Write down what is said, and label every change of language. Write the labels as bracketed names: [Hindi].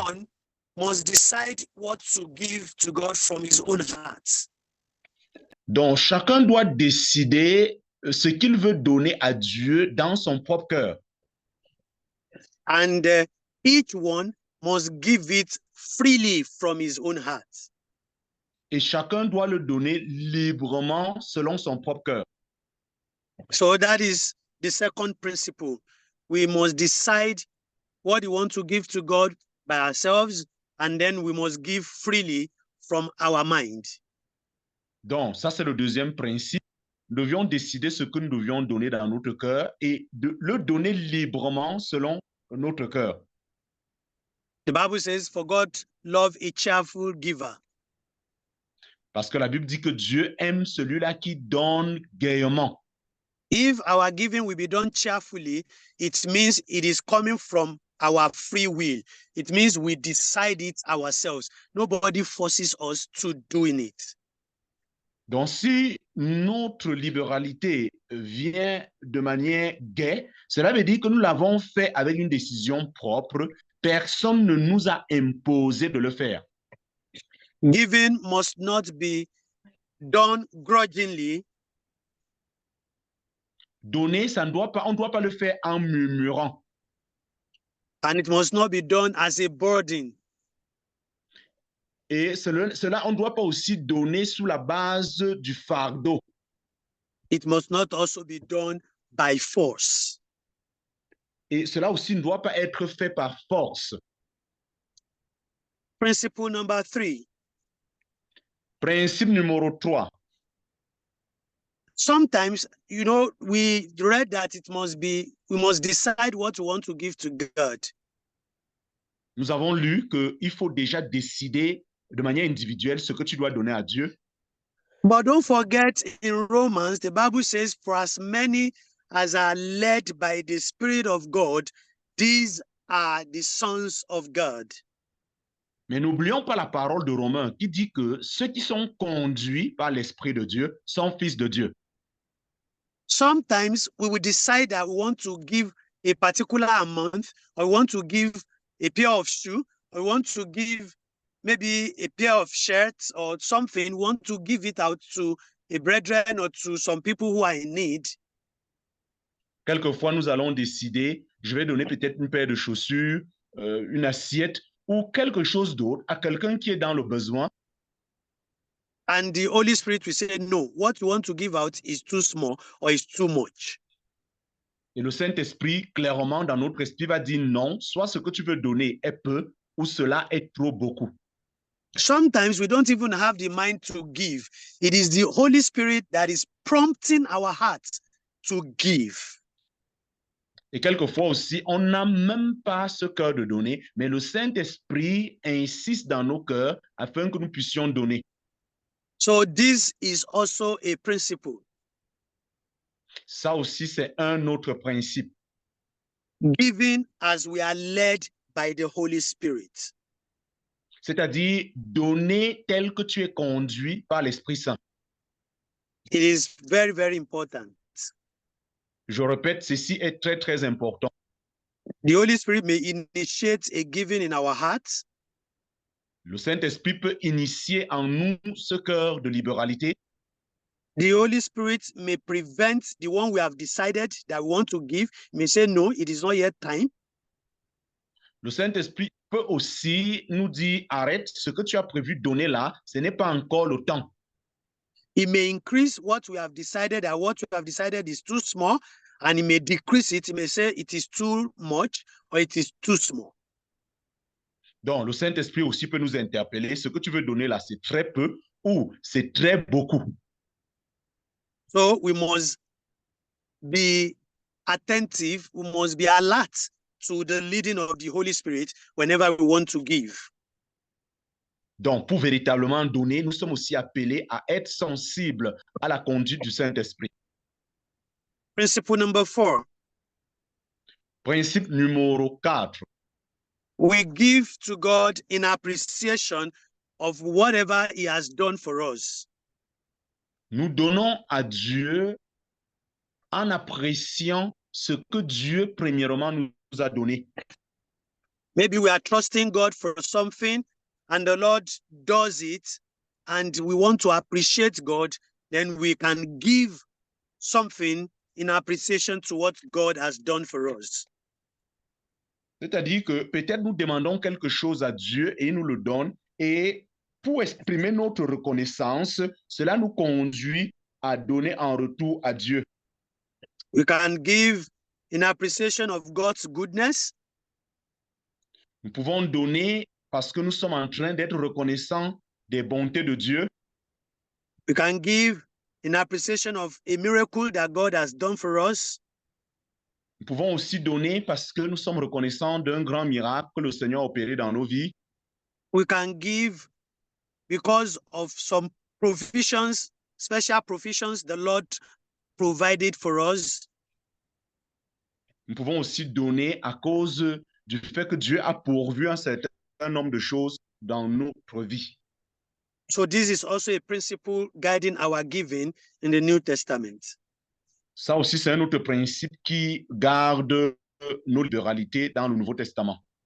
[English] one must decide what to give to God from his own heart. [French] Donc, chacun doit décider ce qu'il veut donner à Dieu dans son propre cœur. [English] And each one must give it freely from his own heart. [French] Et chacun doit le donner librement selon son propre cœur. [English] So that is the second principle. We must decide what we want to give to God by ourselves, and then we must give freely from our mind. [French] Donc, ça, c'est le deuxième principe. Nous devions décider ce que nous devions donner dans notre cœur et de le donner librement selon notre cœur. [English] The Bible says, "For God love a cheerful giver." [French] Parce que la Bible dit que Dieu aime celui-là qui donne gaiement. [English] If our giving will be done cheerfully, it means it is coming from our free will. It means we decide it ourselves. Nobody forces us to doing it. [French] Donc, si notre libéralité vient de manière gaie, cela veut dire que nous l'avons fait avec une décision propre. Personne ne nous a imposé de le faire. [English] Giving must not be done grudgingly. [French] Donner, ça ne doit pas, on ne doit pas le faire en murmurant. [English] And it must not be done as a burden. [French] Et cela, on ne doit pas aussi donner sous la base du fardeau. [English] It must not also be done by force. [French] Et cela aussi ne doit pas être fait par force. [English] Principle number 3. [French] Principe numéro 3. [English] Sometimes, you know, we read that we must decide what we want to give to God. [French] Nous avons lu qu'il faut déjà décider de manière individuelle ce que tu dois donner à Dieu. [English] But don't forget, in Romans, the Bible says, "For as many as are led by the Spirit of God, these are the sons of God." [French] Mais n'oublions pas la parole de Romains qui dit que ceux qui sont conduits par l'Esprit de Dieu sont fils de Dieu. [English] Sometimes we will decide that we want to give a particular amount, or we want to give a pair of shoes, or we want to give maybe a pair of shirts or something, we want to give it out to a brethren or to some people who are in need. [French] Quelquefois, nous allons décider, je vais donner peut-être une paire de chaussures, une assiette ou quelque chose d'autre à quelqu'un qui est dans le besoin. [English] And the Holy Spirit will say, no, what you want to give out is too small or is too much. [French] Et le Saint-Esprit, clairement, dans notre esprit, va dire non, soit ce que tu veux donner est peu ou cela est trop beaucoup. [English] Sometimes we don't even have the mind to give. It is the Holy Spirit that is prompting our hearts to give. [French] Et quelquefois aussi, on n'a même pas ce cœur de donner, mais le Saint-Esprit insiste dans nos cœurs afin que nous puissions donner. [English] So this is also a principle. [French] Ça aussi, c'est un autre principe. [English] Giving as we are led by the Holy Spirit. [French] C'est-à-dire donner tel que tu es conduit par l'Esprit Saint. [English] It is very, very important. [French] Je répète, ceci est très, très important. [English] The Holy Spirit may initiate a giving in our hearts. [French] Le Saint-Esprit peut initier en nous ce cœur de libéralité. [English] The Holy Spirit may prevent the one we have decided that we want to give, may say, no, it is not yet time. [French] Le Saint-Esprit peut aussi nous dire, arrête, ce que tu as prévu donner là, ce n'est pas encore le temps. [English] It may increase what we have decided, and what we have decided is too small, and it may decrease it. It may say it is too much or it is too small. [French] Donc, le Saint-Esprit aussi peut nous interpeller. Ce que tu veux donner là, c'est très peu ou c'est très beaucoup. [English] So we must be attentive, we must be alert to the leading of the Holy Spirit whenever we want to give. [French] Donc, pour véritablement donner, nous sommes aussi appelés à être sensibles à la conduite du Saint-Esprit. [English] Principle number 4, [French] Principe numéro 4. [English] we give to God in appreciation of whatever he has done for us. [French] Nous donnons à Dieu en appréciant ce que Dieu, premièrement, nous a donné. [English] Maybe we are trusting God for something and the Lord does it, and we want to appreciate God, then we can give something in appreciation to what God has done for us. [French] C'est-à-dire que peut-être nous demandons quelque chose à Dieu et il nous le donne. Et pour exprimer notre reconnaissance, cela nous conduit à donner en retour à Dieu. [English] We can give in appreciation of God's goodness. [French] Nous pouvons donner parce que nous sommes en train d'être reconnaissants des bontés de Dieu. [English] We can give in appreciation of a miracle that God has done for us. [French] Nous pouvons aussi donner parce que nous sommes reconnaissants d'un grand miracle que le Seigneur a opéré dans nos vies. [English] We can give because of some provisions, special provisions the Lord provided for us. [French] Nous pouvons aussi donner à cause du fait que Dieu a pourvu un certain nombre de choses dans notre vie. [English] So this is also a principle guiding our giving in the New Testament. [French] Ça aussi, c'est un autre principe qui garde nos libéralités dans le Nouveau Testament.